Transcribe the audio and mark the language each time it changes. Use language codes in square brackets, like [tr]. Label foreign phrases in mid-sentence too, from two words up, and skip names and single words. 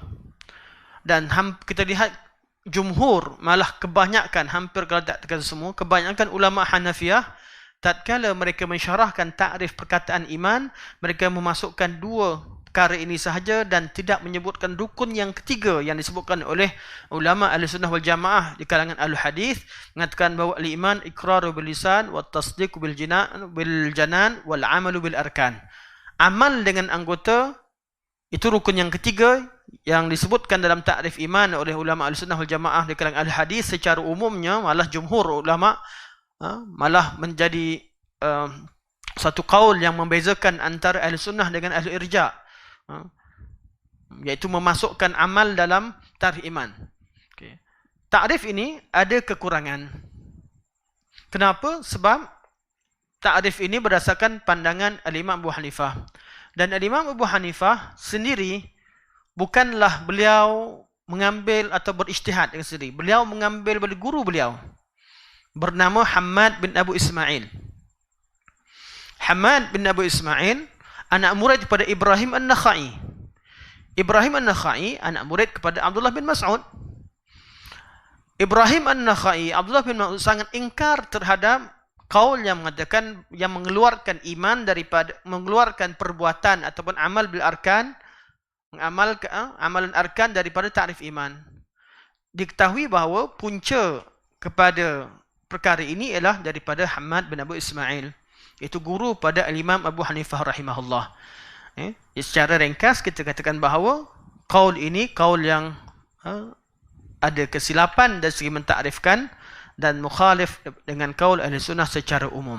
[ms] Dan kita lihat jumhur, malah kebanyakan, hampir kalau tak kata semua, kebanyakan ulama Hanafiyah, tatkala mereka mensyarahkan ta'rif perkataan iman, mereka memasukkan 2 perkara ini sahaja dan tidak menyebutkan rukun yang ketiga yang disebutkan oleh ulama [ar] أهل السنة والجماعة [ms] di kalangan [ar] أهل الحديث, [ms] mengatakan bahawa [ar] الإيمان إقرار باللسان والتصديق بالجنان والعمل بالأركان. [ms] Amal dengan anggota itu rukun yang ketiga yang disebutkan dalam ta'rif iman oleh ulama [ar] أهل السنة والجماعة [ms] di kalangan [ar] أهل الحديث. [ms] Secara umumnya malah jumhur ulama malah menjadi satu qaul yang membezakan antara Ahlussunnah dengan [ar] أهل الإرجاء', [ms] iaitu memasukkan amal dalam ta'rif iman. Okay. Ta'rif ini ada kekurangan. Kenapa? Sebab ta'rif ini berdasarkan pandangan al-Imam Abu Hanifah. Dan al-Imam Abu Hanifah sendiri bukanlah beliau mengambil atau berijtihad dengan sendiri. Beliau mengambil dari guru beliau bernama Hammad bin Abu Ismail. Hammad bin Abu Ismail anak murid kepada Ibrahim An-Nakhai. Ibrahim An-Nakhai anak murid kepada Abdullah bin Mas'ud. Ibrahim An-Nakhai, Abdullah bin Mas'ud sangat ingkar terhadap kaul yang mengatakan, yang mengeluarkan iman daripada, mengeluarkan perbuatan ataupun [ar] عمل بالأركان, [ms] amalan arkan daripada ta'rif iman. Diketahui bahawa punca kepada perkara ini ialah daripada Hamad bin Abu Ismail, iaitu guru pada Imam Abu Hanifah rahimahullah. Secara ringkas kita katakan bahawa kaul ini kaul yang ada kesilapan dari segi mentakrifkan dan mukhalif dengan kaul ahli sunnah secara umum.